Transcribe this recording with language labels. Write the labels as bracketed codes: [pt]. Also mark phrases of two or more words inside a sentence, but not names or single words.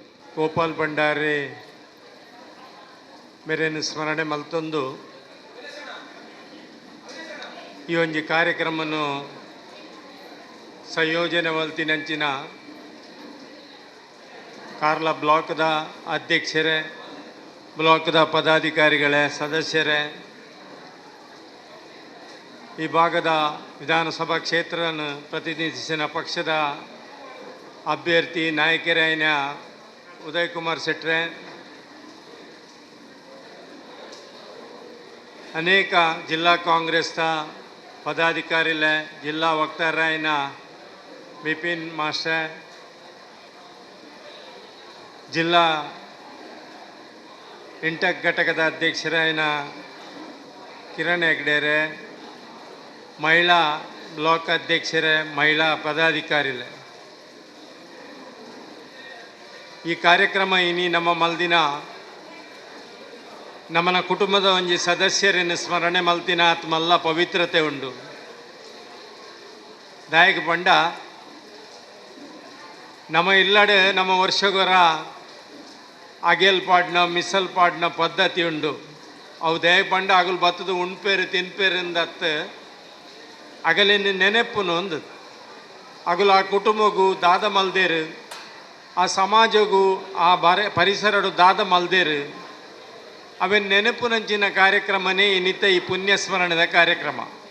[tcy] ಗೋಪಾಲ್ ಭಂಡಾರಿ ಮೇರೇನು ಸ್ಮರಣೆ ಮಲ್ತೊಂದು ಈ ಒಂಜಿ ಕಾರ್ಯಕ್ರಮನು ಸಂಯೋಜನೆ ಮಲ್ತಿನಂಚಿನ ಕಾರ್ಲ ಬ್ಲಾಕ್ದ ಅಧ್ಯಕ್ಷರೇ ಬ್ಲಾಕ್ದ ಪದಾಧಿಕಾರಿಗಳೇ ಸದಸ್ಯರೇ [kn] ಈ ಭಾಗದ ವಿಧಾನಸಭಾ ಕ್ಷೇತ್ರವನ್ನು ಪ್ರತಿನಿಧಿಸಿದ ಪಕ್ಷದ ಅಭ್ಯರ್ಥಿ ನಾಯಕರಾಯನ ಉದಯ್ ಕುಮಾರ್ ಶೆಟ್ರೆ [tcy] ಅನೇಕ ಜಿಲ್ಲಾ ಕಾಂಗ್ರೆಸ್ನ ಪದಾಧಿಕಾರಿಲೆ ಜಿಲ್ಲಾ ವಕ್ತಾರಾಯನ ಬಿಪಿನ್ ಮಾಸ್ಟರ್ ಜಿಲ್ಲಾ ಇಂಟಕ್ ಘಟಕದ ಅಧ್ಯಕ್ಷರಾಯನ ಕಿರಣ್ ಹೆಗ್ಡೆರೆ ಮಹಿಳಾ ಬ್ಲಾಕ್ ಅಧ್ಯಕ್ಷರೇ ಮಹಿಳಾ ಪದಾಧಿಕಾರಿಲೆ ಈ ಕಾರ್ಯಕ್ರಮ ಇನಿ ನಮ್ಮ ಮಲ್ದಿನ ನಮ್ಮನ ಕುಟುಂಬದ ಒಂಜಿ ಸದಸ್ಯರನ್ನು ಸ್ಮರಣೆ ಮಲ್ತಿನ ಆತ್ಮಲ್ಲ ಪವಿತ್ರತೆ ಉಂಡು ದಾಯಕ ಪಂಡ ನಮ್ಮ ಇಲ್ಲಡೆ ನಮ್ಮ ವರ್ಷಗೊರ ಅಗೆಲ್ ಪಾಡ್ನ ಮಿಸಲ್ ಪಾಡ್ನ ಪದ್ಧತಿ ಉಂಡು ಅವು ದಯ ಪಂಡ ಅಗಲು ಬತ್ತದು ಉಣ್ಪೇರು ತಿನ್ಪೇರಿಂದತ್ತು ಅಗಲಿನ ನೆನಪುನು ಒಂದು ಅಗಲು ಆ ಕುಟುಂಬಗೂ ದಾದ ಮಲ್ದೇರು ಆ ಸಮಾಜಗೂ ಆ ಪರಿಸರಡು ದಾದ ಮಲ್ದೇರು ಅವೇನು ನೆನಪುನಂಚಿನ ಕಾರ್ಯಕ್ರಮನೇ ಇನ್ನಿತ್ತ ಈ ಪುಣ್ಯ ಸ್ಮರಣದ ಕಾರ್ಯಕ್ರಮ